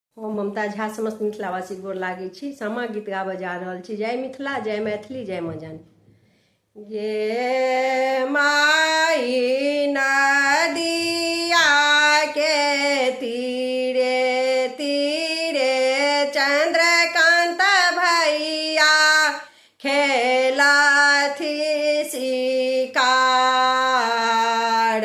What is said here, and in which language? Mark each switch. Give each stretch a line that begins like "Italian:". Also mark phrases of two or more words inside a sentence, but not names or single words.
Maithili: हम ममता झा समस्त मिथिलावासी गोर लागै छी। सामा गीत गाबऽ जा रहल छी। जय मिथिला, जय मैथिली, जय माँ जानकी। गे माई नदिया के तीरे तीरे चंद्रकांत भैया खेलथि शिकार।